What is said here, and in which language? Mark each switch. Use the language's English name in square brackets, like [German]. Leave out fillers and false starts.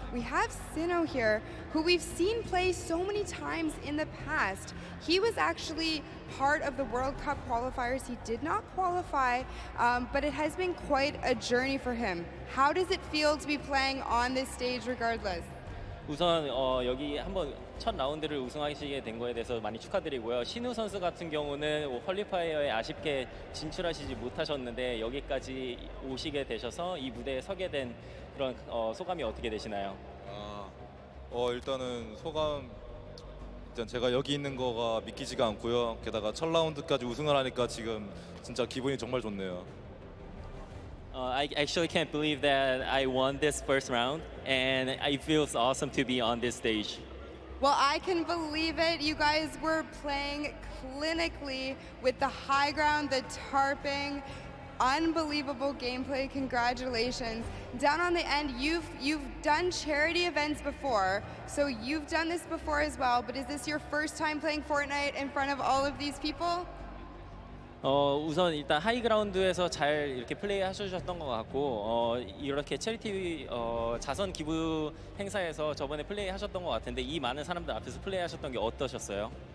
[English] We have Sinnoh here, who we've seen play so many times in the past. He was actually part of the World Cup qualifiers. He did not qualify, but it has been quite a journey for him. How does it feel to be playing on this stage regardless? [Korean] 우선 여기 한번 첫 라운드를 우승하시게 된 거에 대해서 많이 축하드리고요. 신우 선수 같은 경우는 퀄리파이어에 아쉽게 진출하시지 못하셨는데 여기까지 오시게 되셔서 이 무대에 서게 된 그런 소감이 어떻게 되시나요? 일단은 소감 일단 제가 여기 있는 거가 믿기지가 않고요. 게다가 첫 라운드까지 우승을 하니까 지금 진짜 기분이 정말 좋네요. [English] I actually can't believe that I won this first round, and it feels awesome to be on this stage. Well, I can believe it. You guys were playing clinically with the high ground, the tarping, unbelievable gameplay. Congratulations. Down on the end, you've done charity events before, so you've done this before as well, but is this your first time playing Fortnite in front of all of these people? [Korean] 우선 일단 하이그라운드에서 잘 이렇게 플레이 하셨던 것 같고 이렇게 체리티 자선 기부 행사에서 저번에 플레이 하셨던 것 같은데 이 많은 사람들 앞에서 플레이 하셨던 게 어떠셨어요?